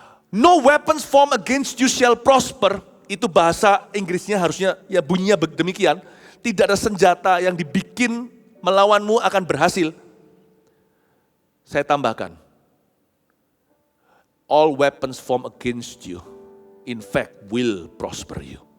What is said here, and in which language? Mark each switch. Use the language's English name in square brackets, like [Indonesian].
[English] No weapons formed against you shall prosper. [Indonesian] Itu bahasa Inggrisnya harusnya ya bunyinya demikian. Tidak ada senjata yang dibikin melawanmu akan berhasil. Saya tambahkan. [English] All weapons formed against you, in fact, will prosper you.